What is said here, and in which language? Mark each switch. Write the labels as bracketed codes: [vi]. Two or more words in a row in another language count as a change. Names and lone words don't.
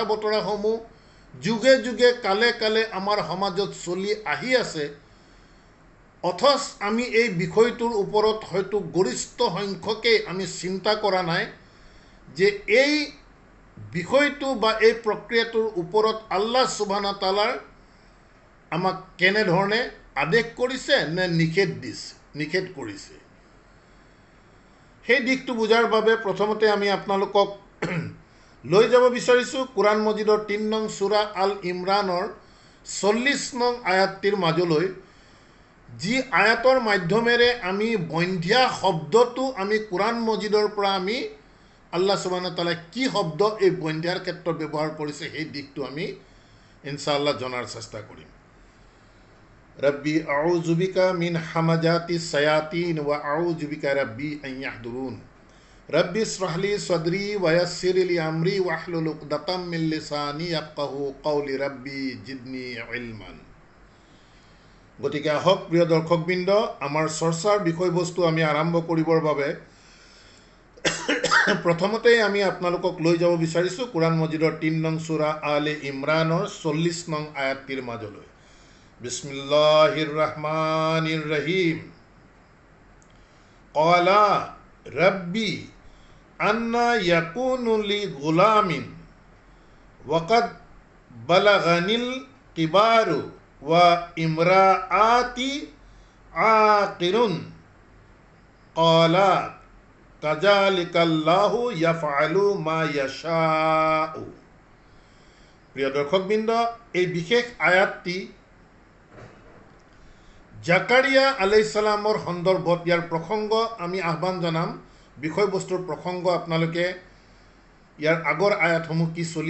[as] বতৰাসমূহ যুগে যুগে কালে কালে আমাৰ সমাজত চলি আহি আছে, অথচ আমি এই বিষয়টোৰ ওপৰত হয়তো গৰিষ্ঠ সংখ্যকেই আমি চিন্তা কৰা নাই যে এই বিষয়টো বা এই প্ৰক্ৰিয়াটোৰ ওপৰত [ar] الله سبحانه وتعالى [as] আমাক কেনেধৰণে আদেশ কৰিছে নে নিষেধ কৰিছে। সেই দিশটো বুজাৰ বাবে প্ৰথমতে আমি আপোনালোকক লৈ যাব বিচাৰিছোঁ কোৰআন মজিদৰ 3 নং সূৰা আল ইমৰানৰ 40 নং আয়াতটিৰ মাজলৈ, যি আয়াতৰ মাধ্যমেৰে আমি বন্ধ্যা শব্দটো আমি কোরআন মজিদৰ পৰা আমি [ar] الله سبحانه تعالى [as] কি শব্দ এই বন্ধ্যাৰ ক্ষেত্ৰত ব্যৱহাৰ কৰিছে সেই দিকটো আমি [ar] إن شاء الله [as] জনাৰ চেষ্টা কৰিম [ar] رب أعوذ بك من همزات الشياطين وأعوذ بك رب أن يحضرون رب اشرح لي صدري ويسر لي أمري واحلل عقدة من لساني يفقهوا قولي رب زدني علما [as] গতিকে আহক প্ৰিয় দৰ্শকবৃন্দ আমাৰ চৰ্চাৰ বিষয়বস্তু আমি আৰম্ভ কৰিবৰ বাবে প্ৰথমতে আমি আপোনালোকক লৈ যাব বিচাৰিছো কুৰান মজিদৰ 3 নং সূৰা আলে ইমৰানৰ 40 নং আয়াতটিৰ মাজলৈ [ar] بسم الله الرحمن الرحيم قال رب أنى يكون لي غلام وقد بلغني الكبر وامرأتي عاقر قال كذلك الله يفعل ما يشاء [as] দৰ্শকবৃন্দ এই বিশেষ আয়াতটি জাকাৰিয়া [ar] عليه السلام [as] সন্দৰ্ভত ইয়াৰ প্ৰসংগ আমি আহ্বান জনাম বিষয়বস্তুৰ প্ৰসংগ আপোনালোকে ইয়াৰ আগৰ আয়াতসমূহ কি চলি